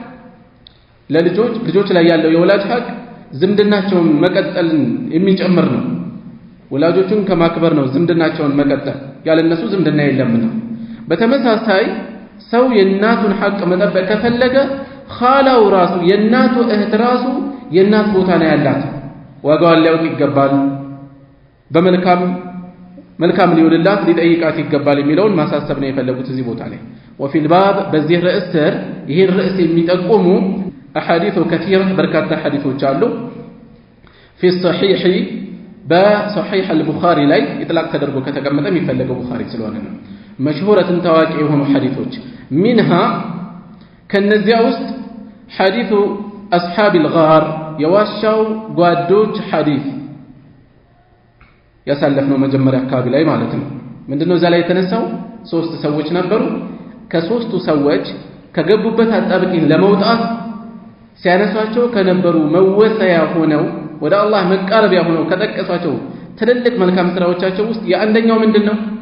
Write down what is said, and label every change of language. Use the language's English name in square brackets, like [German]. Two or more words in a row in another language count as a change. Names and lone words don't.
[Amharic] ልጆች ላይ ያለው የወላጅ ሐቅ ዝምድናቸውን መቀጠልን የሚጨምር ነው ወላጆቹን ከማክበር ነው ዝምድናቸውን መቀጠል ያለነሱ ዝምድና የለምና በተመሳሳይ ሰው የእናቱን ሐቅ መጠበቅ ከፈለገ ኻላው ራሱ የእናቱ እህት ራሱ የእናት ቦታ ነው ያላት ዋጋዋን ሊያውቅ ይገባል በመልካም ሊውልላት ሊጠይቃት ይገባል የሚለውን ማሳሰብ ነው የፈለጉት እዚህ ቦታ ላይ [Arabic] وفي الباب [Amharic] በዚህ ርዕስ ስር ይሄን ርዕስ የሚጠቁሙ [Arabic] أحاديث كثيرة بركات [Amharic] حديثوች አሉ [Arabic] في الصحيح بصحيح البخاري [Amharic] ላይ ኢጥላቅ ተደርጎ ከተቀመጠ የሚፈልገው ቡኻሪ ስለሆነ ነው مشهورة ታዋቂ የሆኑ ሐዲሶች منها ከነዚያ ውስጥ [Arabic] حديث أصحاب الغار [Amharic] የዋሻው ጓዶች ሐዲስ ያሳለፍነው መጀመሪያ አካባቢ ላይ ማለት ነው ምንድነው እዛ ላይ የተነሳው ሶስት ሰዎች ነበሩ ከሶስቱ ሰዎች ከገቡበት አጣብቂኝ ለመውጣት ሲያነሷቸው ከነበሩ መወሰያ ሆነው ወደ አላህ መቃረቢያ ሆነው ከጠቀሷቸው ትልልቅ መልካም ስራዎቻቸው ውስጥ የአንደኛው ምንድነው